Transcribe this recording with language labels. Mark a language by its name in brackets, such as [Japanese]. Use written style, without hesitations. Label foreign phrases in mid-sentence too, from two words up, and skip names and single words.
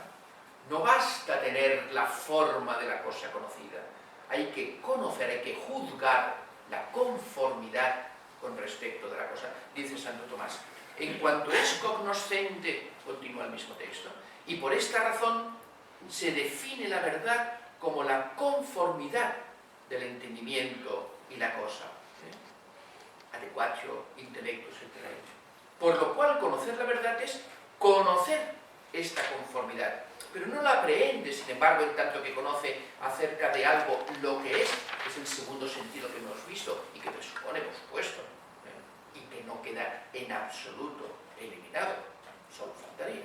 [Spanish] No basta tener la forma de la cosa conocida, hay que conocer, hay que juzgar la conformidad con respecto de la cosa. Dice Santo Tomás, en cuanto es cognoscente, continúa el mismo texto, y por esta razón se define la verdad como la conformidad del entendimiento y la cosa. [Latin] Adequatio intellectus et rei. [Spanish] Por lo cual conocer la verdad es conocer esta conformidad, pero no la aprehende, sin embargo, en tanto que conoce acerca de algo lo que es el segundo sentido que hemos visto y que presupone, por supuesto, y que no queda en absoluto eliminado, solo faltaría.